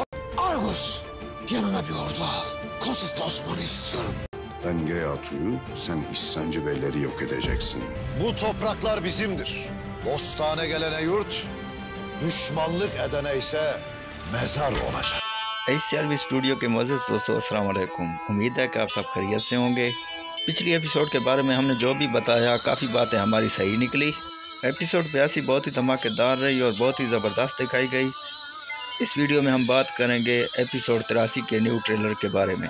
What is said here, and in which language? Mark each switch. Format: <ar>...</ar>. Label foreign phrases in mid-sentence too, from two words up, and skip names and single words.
<tr>Argus, yanına bir ordu al. Kosis'te Osman'ı istiyorum. Ben Geyatu'yu, sen İhsancı beyleri yok edeceksin. Bu topraklar bizimdir. Dostane gelene yurt, düşmanlık edene ise mezar olacak.</tr> <hi>ACRV स्टूडियो के मोअज़्ज़िज़ दोस्तों</hi> <ar>السلام عليكم.</ar> <hi>उम्मीद है कि आप सब खैरियत से होंगे। पिछली एपिसोड के बारे में हमने जो भी बताया काफ़ी बातें हमारी सही निकली। एपिसोड 82 बहुत ही धमाकेदार रही और बहुत ही ज़बरदस्त दिखाई गई। इस वीडियो में हम बात करेंगे एपिसोड 83 के</hi> <en>new trailer</en> <hi>के बारे में।</hi>